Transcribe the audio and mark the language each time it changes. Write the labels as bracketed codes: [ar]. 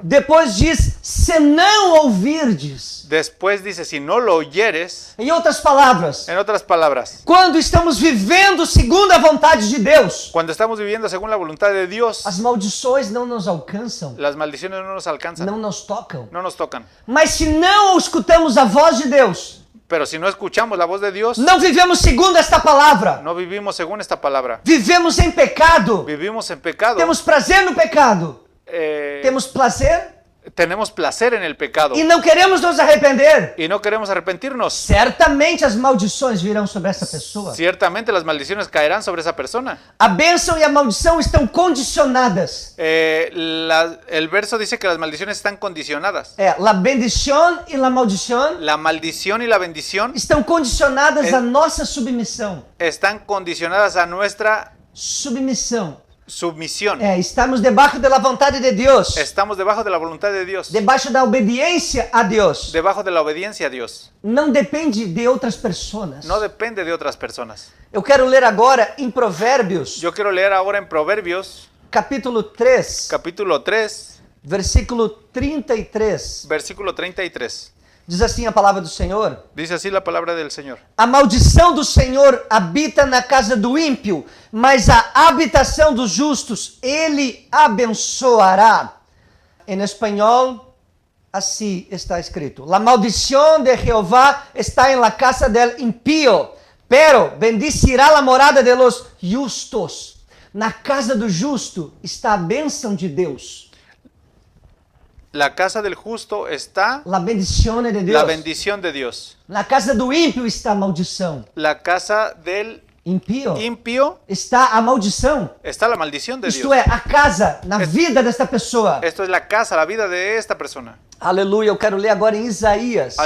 [pt] Depois diz, se não ouvirdes. [es] después dice, si no lo oyeres, [pt] Em outras palavras, [es] en otras palabras, [pt] quando estamos vivendo segundo a vontade de Deus, [es] cuando estamos viviendo según la voluntad de Dios, [pt] as maldições não nos alcançam, [es] las maldiciones no nos alcanzan, [pt] não nos tocam. [es] no nos tocan. [pt] Mas se não escutamos a voz de Deus, [es] Pero si no escuchamos la voz de Dios, [pt] não vivemos segundo esta palavra, [es] no vivimos según esta palabra. [pt] vivemos em pecado, [es] Vivimos en pecado. [pt] temos prazer no pecado, temos prazer [es] Tenemos placer en el pecado [pt] e não queremos nos arrepender. [es] y no queremos arrepentirnos. [pt] Certamente as maldições virão sobre essa pessoa. [es] Ciertamente las maldiciones caerán sobre esa persona. [pt] A bênção e a maldição estão condicionadas. [es] El verso dice que las maldiciones están condicionadas. [pt] La bendição e la maldição [es] La maldición y la bendición [pt] estão condicionadas à nossa submissão. [es] están condicionadas a nuestra [pt] Submissão. [es] submisión. [pt] Estamos debaixo da vontade de Deus. [es] Estamos debajo de la voluntad de Dios, [pt] Debaixo da obediência a Deus. [es] debajo de la obediencia a Dios. [pt] Não depende de outras pessoas. [es] No depende de otras personas. [pt] Eu quero ler agora em Provérbios, [es] Yo quiero leer ahora en Proverbios, [pt] capítulo 3, [es] capítulo 3, [pt] versículo 33. [es] versículo 33. [pt] Diz assim a palavra do Senhor: [es] Dice así la palabra del Señor. [pt] A maldição do Senhor habita na casa do ímpio, mas a habitação dos justos ele abençoará. Em espanhol, [es] Así está escrito. La maldición de Jehová está en la casa del impío, pero bendicirá la morada de los justos. [pt] Na casa do justo está a bênção de Deus. [es] La casa del justo está La bendición de Deus. la bendición de Dios. [pt] Na casa do ímpio está a maldição. [es] La casa del Impío impío [pt] está a maldição. [es] está la maldición de [pt] Isto [es] Dios. [pt] é, a casa, na vida desta pessoa. [es] Esto es la casa, la vida de esta persona. [pt] Aleluia, eu quero ler agora em Isaías,